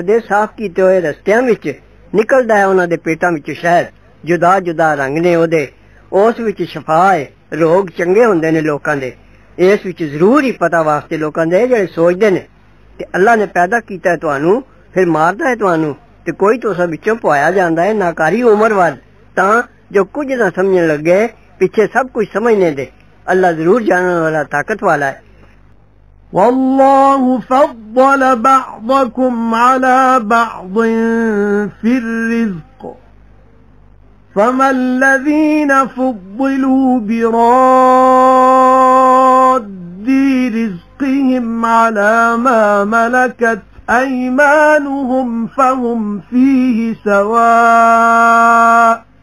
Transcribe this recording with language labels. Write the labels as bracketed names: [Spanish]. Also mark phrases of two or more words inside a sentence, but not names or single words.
[Punjabi] ਦੇ ਸਾਫ਼ ਕੀਤੇ ਹੋਏ ਰਸਤਿਆਂ ਵਿੱਚ ਨਿਕਲਦਾ ਹੈ ਉਹਨਾਂ ਦੇ ਪੇਟਾਂ ਵਿੱਚ ਸ਼ਹਿਦ ਜੁਦਾ ਜੁਦਾ ਰੰਗ ਨੇ ਉਹਦੇ ਉਸ ਵਿੱਚ ਸ਼ਫਾ ਹੈ ਰੋਗ ਚੰਗੇ ਹੁੰਦੇ ਨੇ ਲੋਕਾਂ ਦੇ ਇਸ ਵਿੱਚ ਜ਼ਰੂਰ ਹੀ ਪਤਾ ਵਾਸਤੇ ਲੋਕਾਂ ਦੇ ਜਿਹੜੇ ਸੋਚਦੇ ਨੇ ਤੇ ਅੱਲਾ ਨੇ ਪੈਦਾ ਕੀਤਾ ਹੈ ਤੁਹਾਨੂੰ ਫਿਰ ਮਾਰਦਾ ਹੈ ਤੁਹਾਨੂੰ ਤੇ ਕੋਈ ਤੋਂ ਸਭ ਵਿੱਚੋਂ ਪਵਾਇਆ ਜਾਂਦਾ ਹੈ ਨਾਕਾਰੀ ਉਮਰ ਵੱਲ ਤਾਂ ਜੋ ਕੁਝ ਨਾ ਸਮਝਣ ਲੱਗੇ ਪਿੱਛੇ ਸਭ ਕੁਝ ਸਮਝਣੇ ਦੇ ਅੱਲਾ ਜ਼ਰੂਰ ਜਾਣਨ ਵਾਲਾ ਤਾਕਤ ਵਾਲਾ ਹੈ [Arabic] والله فضل بعضكم على بعض في الرزق فما الذين فضلوا براد رزقهم على ما ملكت أيمانهم فهم فيه سواء